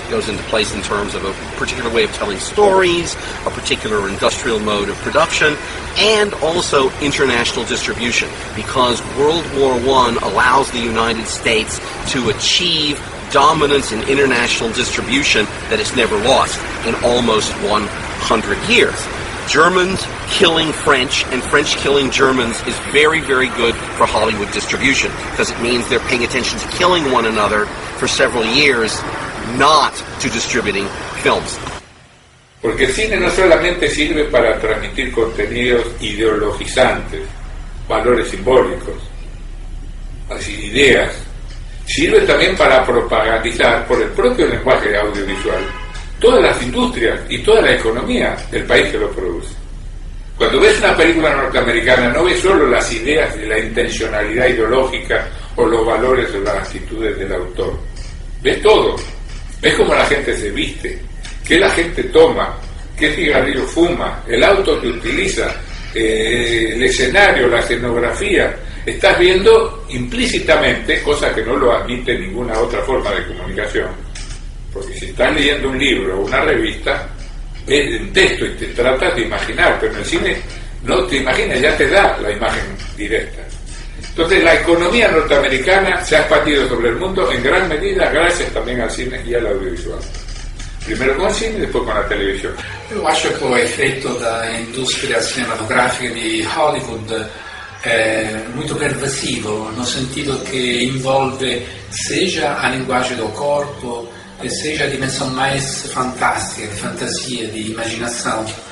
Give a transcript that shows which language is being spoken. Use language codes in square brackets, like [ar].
[en] It goes into place in terms of a particular way of telling stories, a particular industrial mode of production, and also international distribution, because World War I allows the United States to achieve dominance in international distribution that it's never lost in almost 100 years. Germans killing French and French killing Germans is very, very good for Hollywood distribution, because it means they're paying attention to killing one another for several years, not to distributing films. [es] Porque el cine no solamente sirve para transmitir contenidos ideologizantes, valores simbólicos, así ideas, sirve también para propagandizar por el propio lenguaje audiovisual todas las industrias y toda la economía del país que lo produce. Cuando ves una película norteamericana no ves solo las ideas y la intencionalidad ideológica o los valores o las actitudes del autor, ves todo, ves cómo la gente se viste, qué la gente toma, qué cigarrillo fuma, el auto que utiliza, el escenario, la escenografía. Estás viendo implícitamente, cosa que no lo admite ninguna otra forma de comunicación, porque si estás leyendo un libro o una revista, ves un texto y te tratas de imaginar, pero en el cine no te imaginas, ya te da la imagen directa. Entonces la economía norteamericana se ha expandido sobre el mundo en gran medida gracias también al cine y al audiovisual. [pt] Primeiro com o cine e depois com a televisão. Eu acho que o efeito da indústria cinematográfica de Hollywood é muito pervasivo, no sentido que envolve seja a linguagem do corpo, seja a dimensão mais fantástica, de fantasia, de imaginação.